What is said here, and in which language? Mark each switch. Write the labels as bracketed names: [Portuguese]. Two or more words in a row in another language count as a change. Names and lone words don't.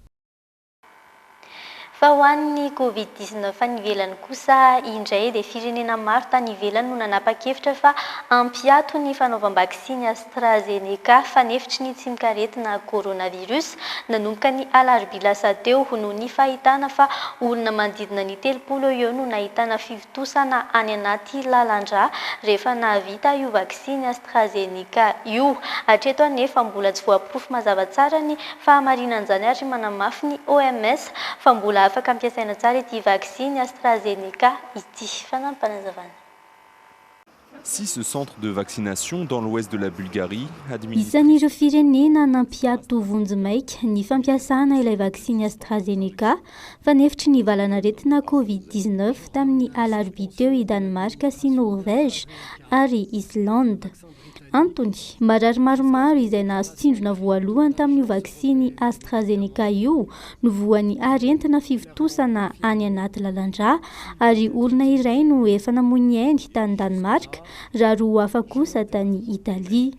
[Malagasy] Fa ho an'ny Covid-19 any ivelany kosa indray dia firenena maro tany ivelany no nanapa-kevitra fa ampiato ny fanaovam-baksiny AstraZeneca fanefitry ny tsy mikaretina coronavirus nanomboka ny alarobia lasa teo noho ny fahitana fa olona manodidina ny 30 eo no nahitana fivitosana any anaty lalandrà rehefa nahavita io vaksiny AstraZeneca io. Hatreto anefa mbola tsy voaporofo mazava tsara ny fahamarinan'izany ary manamafy ny OMS fa mbola afaka ampiasaina tsara ity vaksiny AstraZeneca ity. Fanampanazavana. [French] 6 centres de vaccination dans l'ouest de la Bulgarie [Malagasy] isan'ireo firenena nampiato vonjimaika ny fampiasana ilay vaksiny AstraZeneca fanefitry ny valanaretina Covid-19 tamin'ny alarobia teo i Danemarka sy Norvège ary Islande. Antony, marary maromaro izay nahazo tsindrona voalohany tamin'io vaksiny AstraZeneca io no voan'ny arentina fivitosana any anaty lalandrà ary olona iray no efa namoy ny ainy tany Danemarka raha roa hafa kosa tany Italia.